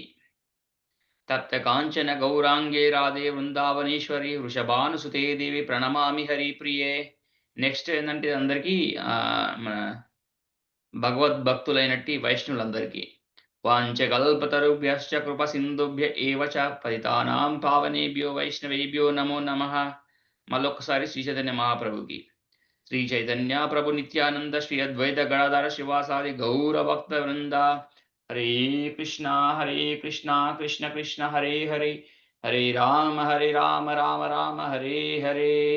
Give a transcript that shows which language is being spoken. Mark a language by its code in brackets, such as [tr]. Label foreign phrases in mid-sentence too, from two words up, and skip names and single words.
[sa] తప్త కాంచన గౌరాంగే రాధే వృందావనేశ్వరి వృషభానుసుతే దేవి ప్రణమామి హరి ప్రియే. [te] నెక్స్ట్ ఏంటంటే అందరికీ మన భగవద్భక్తులైనట్టి వైష్ణవులందరికీ [sa] వాంఛకల్పతరుభ్యశ్చ కృప సింధుభ్య ఏవ చ పతితానాం పావనేభ్యో వైష్ణవేభ్యో నమో నమః. [te] మళ్ళొక్కసారి శ్రీ చైతన్య మహాప్రభుకి. [sa] శ్రీ చైతన్య ప్రభు నిత్యానంద శ్రీ అద్వైత గణాధర శివాసాది గౌర భక్త వృంద. హరే కృష్ణ కృష్ణ కృష్ణ హరే హరే, హరే రామ రామ రామ హరే హరే.